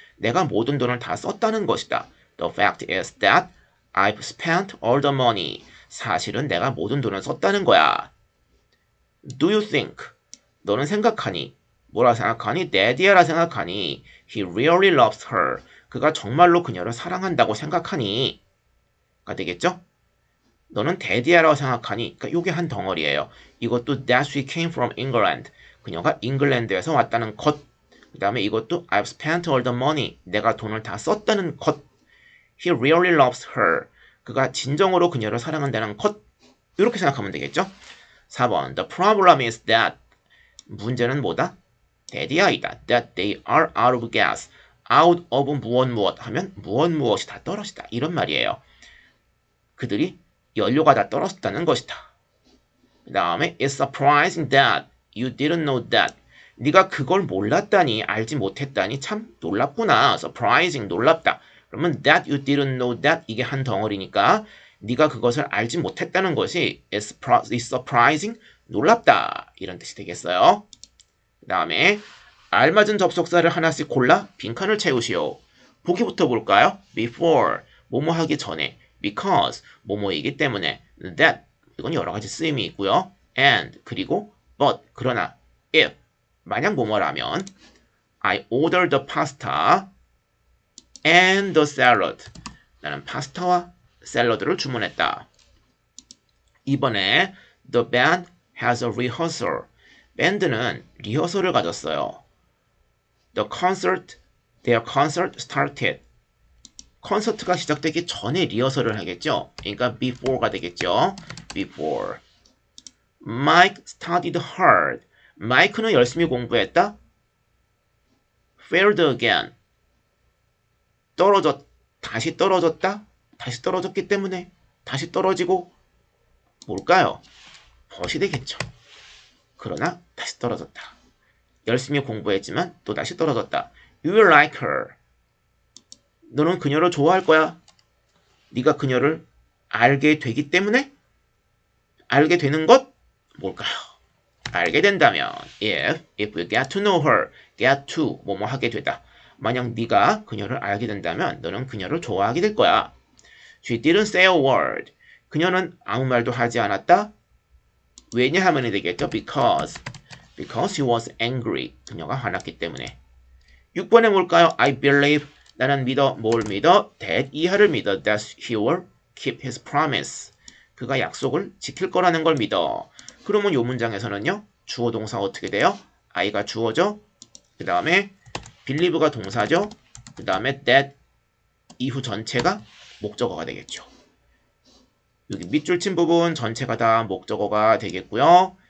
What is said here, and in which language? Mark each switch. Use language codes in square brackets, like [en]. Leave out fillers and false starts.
[ko] 내가 모든 돈을 다 썼다는 것이다. [en] The fact is that I've spent all the money. [ko] 사실은 내가 모든 돈을 썼다는 거야. [en] Do you think? [ko] 너는 생각하니? 뭐라 생각하니? Daddy라 생각하니? [en] He really loves her. [ko] 그가 정말로 그녀를 사랑한다고 생각하니? 가 되겠죠? 너는 Daddy라고 생각하니? 그러니까 요게 한 덩어리예요. 이것도 [en] that she came from England. [ko] 그녀가 잉글랜드에서 왔다는 것. 그 다음에 이것도 [en] I've spent all the money. [ko] 내가 돈을 다 썼다는 것. [en] He really loves her. [ko] 그가 진정으로 그녀를 사랑한다는 것. 이렇게 생각하면 되겠죠? 4번. [en] The problem is that. [ko] 문제는 뭐다? 대디아이다. [en] That they are out of gas. [ko] out of 무엇 하면 무엇이 다 떨어지다. 이런 말이에요. 그들이 연료가 다 떨어졌다는 것이다. 그 다음에 [en] It's surprising that you didn't know that. [ko] 네가 그걸 몰랐다니, 알지 못했다니 참 놀랍구나. surprising, 놀랍다. 그러면 [en] that you didn't know that [ko] 이게 한 덩어리니까 네가 그것을 알지 못했다는 것이 is surprising, 놀랍다. 이런 뜻이 되겠어요. 그 다음에 알맞은 접속사를 하나씩 골라 빈칸을 채우시오. 보기부터 볼까요? before, 뭐뭐 하기 전에. because, 뭐뭐이기 때문에. that, 이건 여러 가지 쓰임이 있고요. [en] and, [ko] 그리고 [en] but, [ko] 그러나 [en] if, [ko] 만약 뭐뭐라면 [en] I ordered the pasta and the salad. [ko] 나는 파스타와 샐러드를 주문했다. 이번에 [en] the band has a rehearsal. [ko] 밴드는 리허설을 가졌어요. [en] their concert started. [ko] 콘서트가 시작되기 전에 리허설을 하겠죠. 그러니까 before가 되겠죠. [en] before. Mike studied hard. [ko] 마이크는 열심히 공부했다. [en] failed again. [ko] 다시 떨어졌다. 다시 떨어졌기 때문에 다시 떨어지고 뭘까요? 벗이 되겠죠. 그러나 다시 떨어졌다. 열심히 공부했지만 또 다시 떨어졌다. [en] You will like her. [ko] 너는 그녀를 좋아할 거야. 네가 그녀를 알게 되기 때문에 알게 되는 것 뭘까요? 알게 된다면 [en] if you get to know her, get to [ko] 뭐뭐 하게 되다. 만약 네가 그녀를 알게 된다면 너는 그녀를 좋아하게 될 거야. [en] She didn't say a word. [ko] 그녀는 아무 말도 하지 않았다. 왜냐하면이 되겠죠. [en] Because she was angry. [ko] 그녀가 화났기 때문에. 6번에 뭘까요? [en] I believe. [ko] 나는 믿어. 뭘 믿어? that 이하를 믿어. [en] that he will keep his promise. [ko] 그가 약속을 지킬 거라는 걸 믿어. 그러면 이 문장에서는요. 주어 동사 어떻게 돼요? I가 주어죠. 그 다음에 believe가 동사죠. 그 다음에 that 이후 전체가 목적어가 되겠죠. 여기 밑줄 친 부분 전체가 다 목적어가 되겠고요.